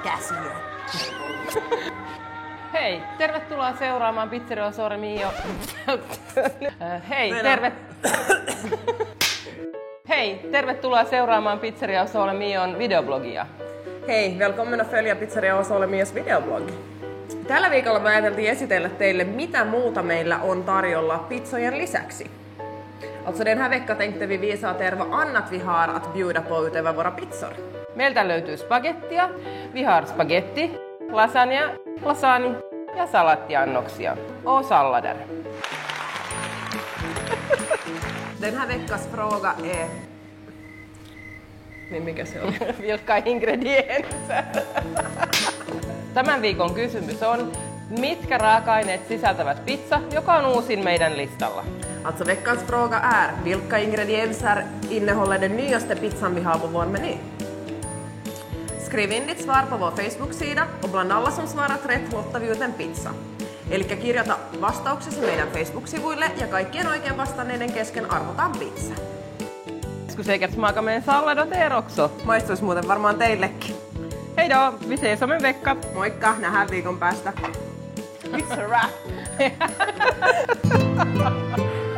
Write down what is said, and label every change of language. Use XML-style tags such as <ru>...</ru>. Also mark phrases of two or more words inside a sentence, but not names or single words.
<fi>asia. Hei, tervetuloa seuraamaan Pizzeria Sole Mio. Hei, tervetuloa seuraamaan Pizzeria Sole Mion videoblogia. Hei,</fi> <sv>välkommen att följa Pizzeria Sole Mios videoblogg.</sv> <fi>Tällä viikolla me ajateltiin esitellä teille, mitä muuta meillä on tarjolla pizzojen lisäksi.</fi> <sv>Alltså den här veckan tänkte vi visa er vad annat vi har att bjuda på utöver våra pizzor.</sv> <fi>Meiltä löytyy spagettia,</fi> <sv>vi har spagetti, lasagne</sv> <fi>ja salattiannoksia</fi> <sv>och sallader. Den här veckas fråga är...</sv> <fi>Niin mikä se on?</fi> <sv>Vilka ingredienser?</sv> <fi>Tämän viikon kysymys on, mitkä raaka-aineet sisältävät pizza, joka on uusin meidän listalla?</fi> <sv>Alltså veckans fråga är, vilka ingredienser innehåller den nyaste pizzan vi har på vår meny? Skriv in ditt svar på vår Facebook-sida och bland alla som svarat rätt lottar vi ut en pizza.</sv> <fi>Eli kirjoita vastauksesi meidän Facebook-sivuille ja kaikkien oikein vastanneiden kesken arvotaan pizza.</fi> <sv>Skulle säkert smaka med en sallad åt er också.</sv> <fi>Maistuisi muuten varmaan teillekin.</fi> <sv>Hej då, vi ses om en vecka.</sv> <fi>Moikka, nähdään viikon päästä.</fi> <en>It's a wrap.</en>